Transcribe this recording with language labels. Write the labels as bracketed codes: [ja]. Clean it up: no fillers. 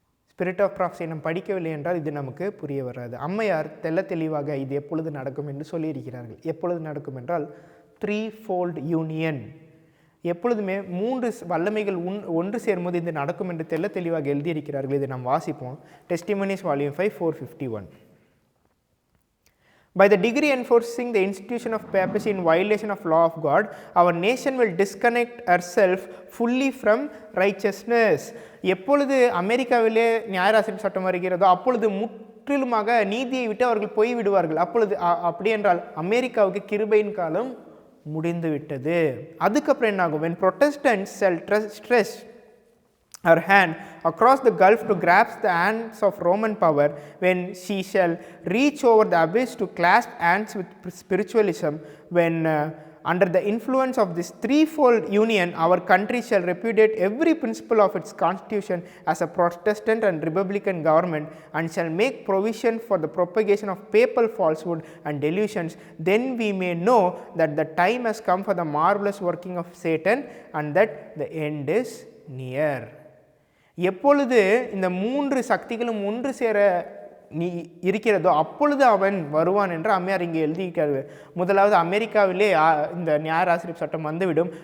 [ta] Spirit of prophecy நம்ம படிக்கவில்லை என்றால் இது நமக்கு புரிய வராது. அம்மையார் தெளிவாக இது எப்பொழுது நடக்கும் என்று சொல்லியிருக்கிறார்கள். எப்பொழுது நடக்கும் என்றால் 3-fold யூனியன். எப்பொழுதுமே 3 வல்லமைகள் ஒன்று சேரும்போது இது நடக்கும் என்று தெளிவாக எழுதியிருக்கிறார்கள். இதை நாம் வாசிப்போம். Testimonies volume 5 451. [en] By the degree enforcing the institution of papacy in violation of law of God, our nation will disconnect herself fully from righteousness. [ta] எப்பொழுது அமெரிக்காவிலே நியாயராசரிப்பு சட்டம் வருகிறதோ அப்பொழுது முற்றிலுமாக நீதியை விட்டு அவர்கள் போய்விடுவார்கள். அப்பொழுது அப்படி என்றால் அமெரிக்காவுக்கு கிருபையின் காலம் முடிந்து விட்டது. அதுக்கப்புறம் என்ன ஆகும்? [en] when Protestants shall stretch her hand across the gulf to grasp the hands of Roman power, when she shall reach over the abyss to clasp hands with spiritualism, when under the influence of this 3-fold union our country shall repudiate every principle of its constitution as a Protestant and Republican government and shall make provision for the propagation of papal falsehood and delusions, then we may know that the time has come for the marvelous working of Satan and that the end is near. [ta] எப்பொழுது இந்த 3 சக்திகளும் ஒன்று சேர இருக்கிறதோ அப்பொழுது அவன் வருவான் என்று அம்மையார் இங்கே எழுதியிருக்கிறார்கள். முதலாவது அமெரிக்காவிலே இந்த நியாயராசரிப்பு சட்டம் வந்துவிடும்.